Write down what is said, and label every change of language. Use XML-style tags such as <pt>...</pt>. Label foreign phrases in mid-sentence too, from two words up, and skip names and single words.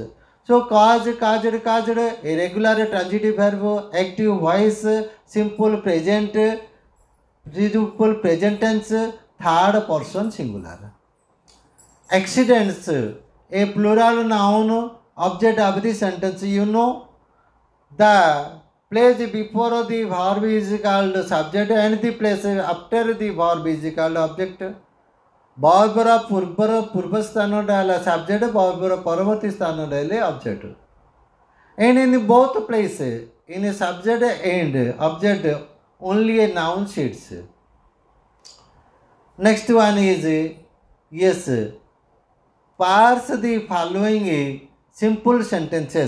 <en>So caused, a regular transitive verb, active voice, simple present, participle present tense, third person singular. Accidents, a plural noun, object of the sentence. You know, the place before the verb is called subject and the place after the verb is called object.</en> <or>ବର୍ବର ପୂର୍ବ ସ୍ଥାନଟା ହେଲା ସବଜେକ୍ଟ, ବର୍ବର ପରବର୍ତ୍ତୀ ସ୍ଥାନଟା ହେଲେ ଅବଜେକ୍ଟ.</or> <en>And in both places, in a subject and object, only a noun sits. Next one is, yes, parse the following simple sentences.</en>